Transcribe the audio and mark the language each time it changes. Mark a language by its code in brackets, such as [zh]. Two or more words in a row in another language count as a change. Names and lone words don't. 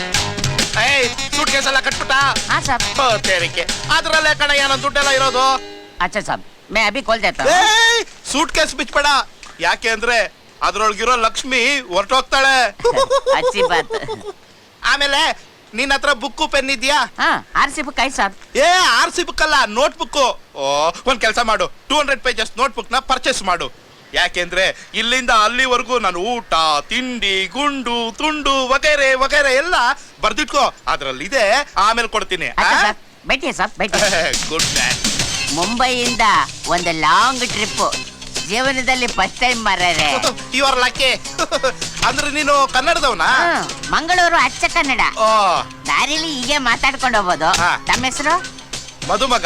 [kn] ಸೂಟ್ ಕೇಸ್ ಎಲ್ಲ ಕಟ್ಬಿಟ್ಟ? ತೆರಿಗೆ ಅದ್ರಲ್ಲೇ ಕಣಯ್ಯ ನನ್ನ ದುಡ್ಡೆಲ್ಲ ಇರೋದು. [hi] अच्छा साहब मैं अभी खोल देता हूँ [kn] ಸೂಟ್ ಕೇಸ್ ಬಿಚ್ಬೇಡ, ಯಾಕೆ ಅಂದ್ರೆ ಅದ್ರೊಳಗಿರೋ ಲಕ್ಷ್ಮಿ ಹೊರಟೋಗ್ತಾಳೆ. [hi] अच्छी बात [kn] ಆಮೇಲೆ ನಿನ್ನ ಹತ್ರ ಬುಕ್ಕು ಪೆನ್ ಇದೆಯಾ? [hi] हाँ [en] RC book [hi] है साहब [kn] ಏ [en] RC book [kn] ಅಲ್ಲ, [en] note book. [kn] ಒಂದ್ ಕೆಲಸ ಮಾಡು, 200 [en] pages note book [kn] ನ ಪರ್ಚೇಸ್ ಮಾಡು. ಯಾಕೆಂದ್ರೆ ಇಲ್ಲಿಂದ ಅಲ್ಲಿವರೆಗೂ ನಾನು ಊಟ ತಿಂಡಿ ಗುಂಡು ತುಂಡು ವಗೈರೆ ವಗೈರೆ ಎಲ್ಲ ಬರ್ದಿಟ್ಕೋ, ಅದ್ರಲ್ಲಿ ಇದೆ, ಆಮೇಲೆ ಕೊಡ್ತೀನಿ. [hi] अच्छा साहब बैठिए साहब बैठिए [en] Good man. [kn] ಮುಂಬೈಯಿಂದ ಒಂದು [en] long trip [kn] ಜೀವನದಲ್ಲಿ [en] first time [kn] ಮಾರ್ರೆ [en] You are lucky. [kn] ಅಂದ್ರೆ ನೀನು ಕನ್ನಡದವನಾ? ಮಂಗಳೂರು ಅಚ್ಚ ಕನ್ನಡ. ಓ, ದಾರಿಲಿ ಹೀಗೆ ಮಾತಾಡ್ಕೊಂಡು ಹೋಗ್ಬೋದು. ಹಾ. ತಮ್ಮ ಹೆಸರು? ಮದುಮಗ.